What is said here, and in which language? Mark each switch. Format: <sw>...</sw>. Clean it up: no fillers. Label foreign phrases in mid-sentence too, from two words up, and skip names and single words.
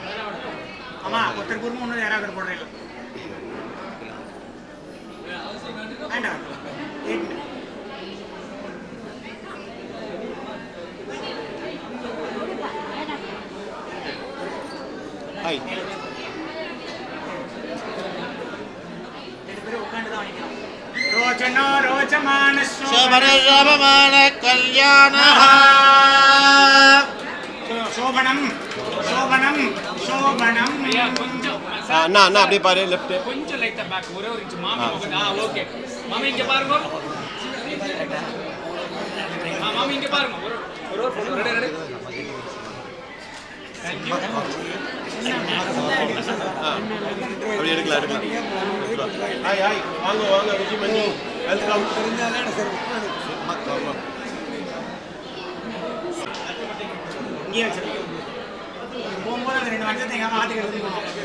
<ta>ஆமாம் ஒருத்தர் குருமம் ஒன்று யாராவது போடுறேன் வேண்டாம். ஹாய் ரெண்டு பேரும் உட்காந்து தான் வாங்கிக்கலாம்.</ta> <sa>रोचनो रोचमानः शोभनशोभमान कल्याणः शोभनं शोभनं शोभनं</sa> <ta>ஐயா கொஞ்சம் அண்ணா அண்ணா அப்படியே பாரு லெஃப்ட். கொஞ்சம் லைட்டா பேக் ஒரே ஒரு இன்ச் மாமி முகம் ஓகே மாமி இங்க பாருங்க மாமி இங்க பாருங்க ஒரு போட்டோ ரெடி ரெடி</ta> <en>thank you</en> <ta>அப்படி எடுக்கலாம். ஹாய் ஹாய் வாங்க வாங்க ருஜிமணி வெல்கம். இங்கே வச்சிருக்கேன் போகும்போது அந்த 2 மஞ்சள் தேங்காய் ஆற்றுக்கு எடுத்துக்கணும்.</ta>